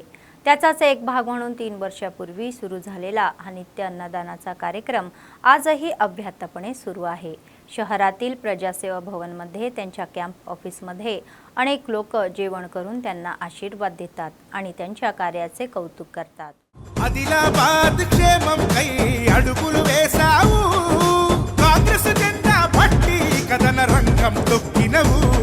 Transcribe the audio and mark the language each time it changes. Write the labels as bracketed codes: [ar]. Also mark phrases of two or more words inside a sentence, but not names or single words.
[mr] त्याचाच एक भाग म्हणून 3 वर्षापूर्वी सुरू झालेला हा नित्य अन्नदानाचा कार्यक्रम आजही अव्याहतपणे सुरू आहे। शहरातील प्रजासेवा भवनमध्ये त्यांच्या [en] camp office [mr] अनेक लोक जेवण करून त्यांना आशीर्वाद देतात आणि त्यांच्या कार्याचे कौतुक करतात। [te] ఆదిలాబాద్ క్షేమం కై అడుగులు వేసావు కాంగ్రెస్ జెండా పట్టి కదన రంగం తొక్కినవు